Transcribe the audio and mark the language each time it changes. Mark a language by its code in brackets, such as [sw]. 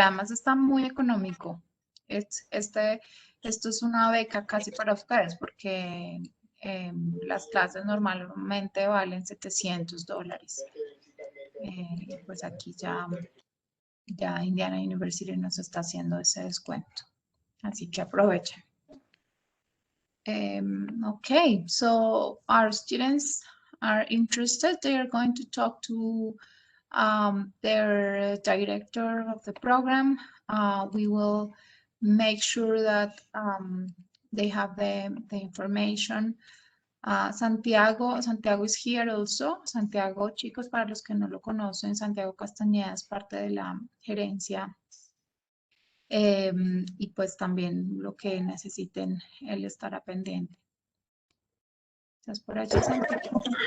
[es] Además está muy económico. Esto es una beca casi para ustedes porque las clases normalmente valen $700. Y pues aquí ya Indiana University nos está haciendo ese descuento. Así que aprovechen. [en] Okay, so our students are interested. They are going to talk to their director of the program. We will make sure that they have the information. Santiago is here also. [es] Santiago, chicos, para los que no lo conocen, Santiago Castañeda es parte de la gerencia y pues también lo que necesiten, él estará pendiente. ¿Estás por allí, Santiago?